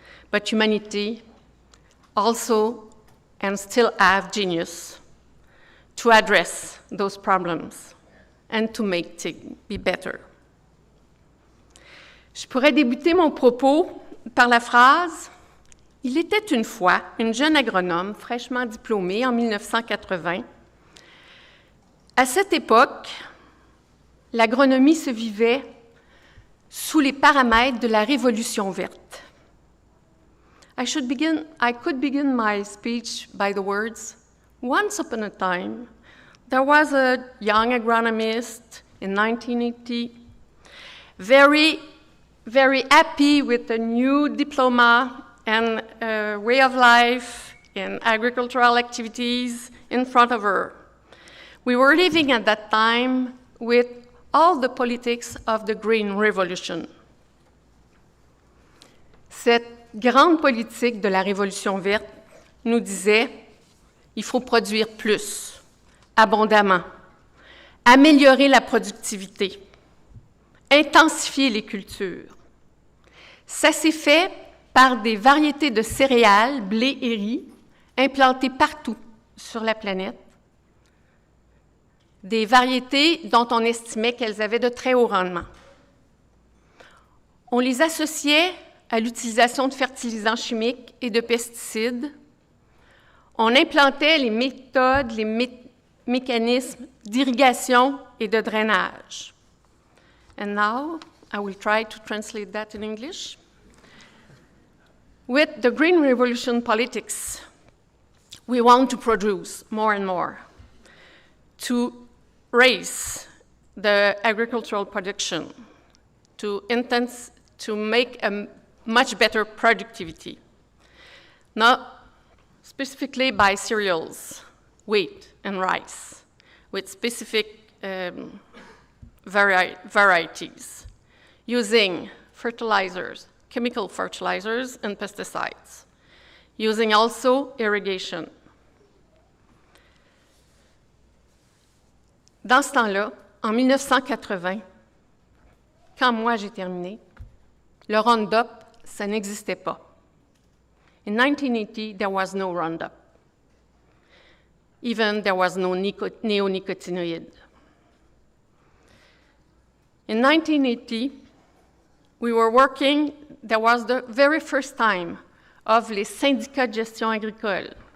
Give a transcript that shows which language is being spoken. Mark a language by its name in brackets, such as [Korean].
[English] But humanity also and still have genius to address those problems and to make things be better." [French] Je pourrais débuter mon propos par la phrase « Il était une fois une jeune agronome fraîchement diplômée en 1980. À cette époque, l'agronomie se vivait sous les paramètres de la Révolution verte. [English] » I could begin my speech by the words, "Once upon a time, there was a young agronomist in 1980, very happy with the new diploma and way of life in agricultural activities in front of her. We were living at that time with all the politics of the Green Revolution." [French] Cette grande politique de la Révolution verte nous disait « Il faut produire plus, abondamment, améliorer la productivité, intensifier les cultures. » Ça s'est fait par des variétés de céréales, blé et riz, implantées partout sur la planète. Des variétés dont on estimait qu'elles avaient de très hauts rendements. On les associait à l'utilisation de fertilisants chimiques et de pesticides. On implantait les méthodes, les mécanismes d'irrigation et de drainage. [English] And now, I will try to translate that in English. With the Green Revolution politics, we want to produce more and more, to raise the agricultural production, to make a much better productivity, not specifically by cereals, wheat, and rice, with specific varieties, using fertilizers, chemical fertilizers, and pesticides, using also irrigation. [French] Dans ce temps-là, en 1980, quand moi j'ai terminé, le Roundup, ça n'existait pas. [English] In 1980, there was no Roundup. Even there was no neonicotinoid. In 1980, we were working, there was the very first time of [French] les syndicats de gestion agricole.